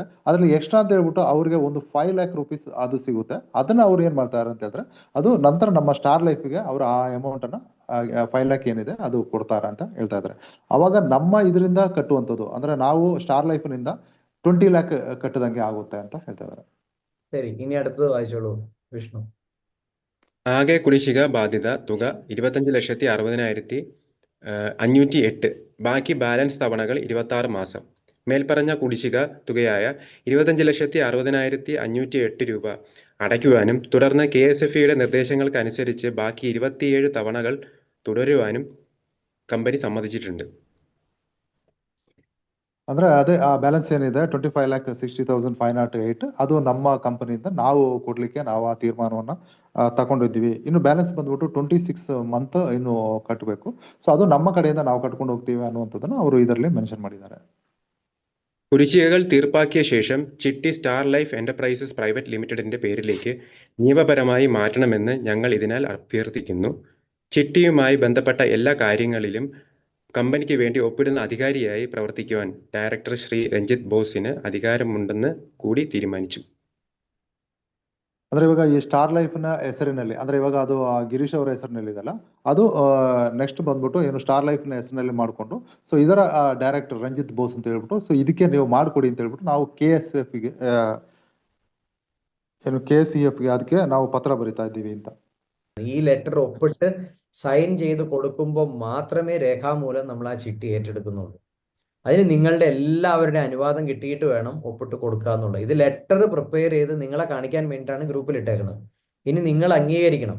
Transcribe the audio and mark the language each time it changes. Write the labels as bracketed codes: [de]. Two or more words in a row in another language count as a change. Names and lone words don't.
[kn] ಅದ್ರಲ್ಲಿ ಎಕ್ಸ್ಟ್ರಾ ಅಂತ ಹೇಳ್ಬಿಟ್ಟು ಅವ್ರಿಗೆ ಒಂದು 5 [en] lakh rupees [kn] ಅದು ಸಿಗುತ್ತೆ. ಅದನ್ನ ಅವ್ರು ಏನ್ ಮಾಡ್ತಾರೆ ಅಂತ ಹೇಳಿದ್ರೆ, ಅದು ನಂತರ ನಮ್ಮ ಸ್ಟಾರ್ ಲೈಫ್ಗೆ ಅವ್ರು ಆ ಅಮೌಂಟ್ ಅನ್ನ 5 lakh ಏನಿದೆ ಅದು ಕೊಡ್ತಾರೆ ಅಂತ ಹೇಳ್ತಾ ಇದ್ದಾರೆ. ಅವಾಗ ನಮ್ಮ ಇದರಿಂದ ಕಟ್ಟುವಂಥದ್ದು ಅಂದ್ರೆ ನಾವು ಸ್ಟಾರ್ ಲೈಫ್ ನಿಂದ 20 lakh ಕಟ್ಟದಂಗೆ ಆಗುತ್ತೆ ಅಂತ ಹೇಳ್ತಾ ಇದ್ದಾರೆ. [ml] ശരി, ഇനി അടുത്തത് വായിച്ചോളൂ വിഷ്ണു. ആകെ കുടിശ്ശിക ബാധ്യത തുക 25,60,508. ബാക്കി ബാലൻസ് തവണകൾ 26 മാസം. മേൽപ്പറഞ്ഞ കുടിശ്ശിക തുകയായ 25,60,508 രൂപ അടയ്ക്കുവാനും തുടർന്ന് KSFEയുടെ നിർദ്ദേശങ്ങൾക്കനുസരിച്ച് ബാക്കി 27 തവണകൾ തുടരുവാനും കമ്പനി സമ്മതിച്ചിട്ടുണ്ട്. [kn] ಅಂದ್ರೆ ಅದೇ ಆ ಬ್ಯಾಲೆನ್ಸ್ ಏನಿದೆ 25,60,508 ಅದು ನಮ್ಮ ಕಂಪನಿಯಿಂದ ನಾವು ಕೊಡ್ಲಿಕ್ಕೆ ನಾವು ಆ ತೀರ್ಮಾನವನ್ನ ತಗೊಂಡಿದ್ದೀವಿ. ಇನ್ನು ಬ್ಯಾಲೆನ್ಸ್ ಬಂದ್ಬಿಟ್ಟು 26 ಮಂತ್ ಇನ್ನು ಕಟ್ಟಬೇಕು. ಸೊ ಅದು ನಮ್ಮ ಕಡೆಯಿಂದ ನಾವು ಕಟ್ಕೊಂಡು ಹೋಗ್ತೀವಿ ಅನ್ನುವಂಥದ್ದನ್ನ ಅವರು ಇದರಲ್ಲಿ ಮೆನ್ಷನ್ ಮಾಡಿದ್ದಾರೆ. [ml] കുടിശ്ശികകൾ തീർപ്പാക്കിയ ശേഷം ചിട്ടി സ്റ്റാർ ലൈഫ് എന്റർപ്രൈസസ് പ്രൈവറ്റ് ലിമിറ്റഡിന്റെ പേരിലേക്ക് നിയമപരമായി മാറ്റണമെന്ന് ഞങ്ങൾ ഇതിനാൽ അഭ്യർത്ഥിക്കുന്നു. ചിട്ടിയുമായി ബന്ധപ്പെട്ട എല്ലാ കാര്യങ്ങളിലും കമ്പനിക്ക് വേണ്ടി ഒപ്പിടുന്ന അധികാരിയായി പ്രവർത്തിക്കുവാൻ ഡയറക്ടർ ശ്രീ രഞ്ജിത്ത് ബോസിന് അധികാരമുണ്ടെന്ന് കൂടി തീരുമാനിച്ചു. [kn] ಅಂದ್ರೆ ಇವಾಗ ಈ ಸ್ಟಾರ್ ಲೈಫ್ ನ ಹೆಸರಿನಲ್ಲಿ ಅಂದ್ರೆ ಇವಾಗ ಅದು ಗಿರೀಶ್ ಅವರ ಹೆಸರಿನಲ್ಲಿ ಇದೆಲ್ಲ, ಅದು ನೆಕ್ಸ್ಟ್ ಬಂದ್ಬಿಟ್ಟು ಏನು ಸ್ಟಾರ್ ಲೈಫ್ ನ ಹೆಸರಿನಲ್ಲಿ ಮಾಡ್ಕೊಂಡು, ಸೊ ಇದರ ಡೈರೆಕ್ಟರ್ ರಂಜಿತ್ ಬೋಸ್ ಅಂತ ಹೇಳ್ಬಿಟ್ಟು, ಸೊ ಇದಕ್ಕೆ ನೀವು ಮಾಡ್ಕೊಡಿ ಅಂತ ಹೇಳ್ಬಿಟ್ಟು ನಾವು KSF ಗೆ ಏನು KCF ಗೆ ಅದಕ್ಕೆ ನಾವು ಪತ್ರ ಬರಿತಾ ಇದ್ದೀವಿ ಅಂತ. [ml] ഈ ലെറ്റർ ഒപ്പിട്ട് സൈൻ ചെയ്ത് കൊടുക്കുമ്പോൾ മാത്രമേ രേഖാമൂലം നമ്മൾ ആ ചിട്ടി ഏറ്റെടുക്കുന്നുള്ളൂ. അതിന് നിങ്ങളുടെ എല്ലാവരുടെയും അനുവാദം കിട്ടിയിട്ട് വേണം ഒപ്പിട്ട് കൊടുക്കുക എന്നുള്ളത്. ഇത് [en] letter prepare [ml] ചെയ്ത് നിങ്ങളെ കാണിക്കാൻ വേണ്ടിയിട്ടാണ് ഗ്രൂപ്പിൽ ഇട്ടേക്കുന്നത്. ഇനി നിങ്ങൾ അംഗീകരിക്കണം.